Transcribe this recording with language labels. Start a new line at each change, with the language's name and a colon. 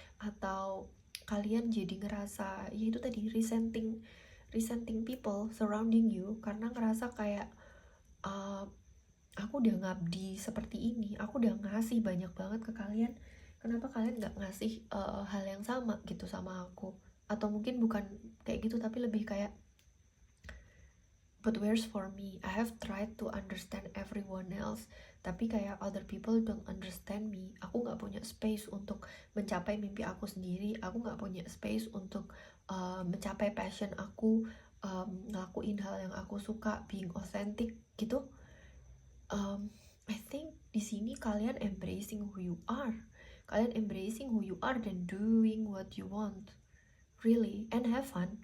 Indonesian: Atau kalian jadi ngerasa, ya itu tadi,
English: resenting people surrounding you,
Indonesian: karena ngerasa kayak aku udah ngabdi seperti ini, aku udah ngasih banyak banget ke kalian, kenapa kalian gak ngasih hal yang sama gitu sama aku. Atau mungkin bukan kayak gitu, tapi lebih kayak,
English: but where's for me? I have tried to understand everyone else,
Indonesian: tapi kayak
English: other people don't understand me.
Indonesian: Aku gak punya space untuk mencapai mimpi aku sendiri. Aku gak punya space untuk mencapai passion aku, ngelakuin hal yang aku suka, being authentic gitu.
English: I think
Indonesian: di sini kalian
English: embracing who you are. Kalian embracing who you are dan doing what you want, really, and have fun.